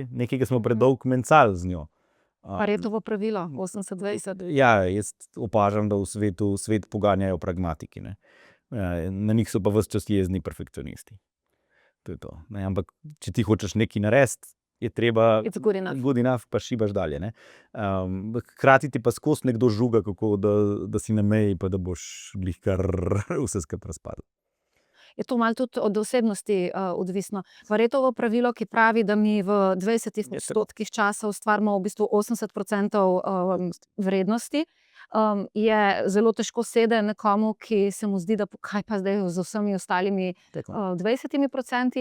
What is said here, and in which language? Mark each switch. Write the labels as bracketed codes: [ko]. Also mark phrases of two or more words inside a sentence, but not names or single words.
[sl] Nekaj, ki smo predolgo mencali z njo. Paretovo pravilo, 80-20. Ja, jaz opažam, da v svetu svet poganjajo pragmatiki. Ne? Na njih so pa ves čas jezni perfekcionisti. To je to. Ne? Ampak, če ti hočeš nekaj narediti, je treba [en] It's good enough. good enough, [sl] pa šibaš dalje. Ne? Hkrati ti pa skozi nekdo žuga, kako da si na meji, pa da boš glih kar vse skupaj razpadlo. Je to malo tudi od osebnosti odvisno. Paretovo pravilo, ki pravi, da mi v 20% časa ustvarimo v bistvu 80% vrednosti, je zelo težko sede nekomu, ki se mu zdi, da kaj pa zdaj z vsemi ostalimi 20%.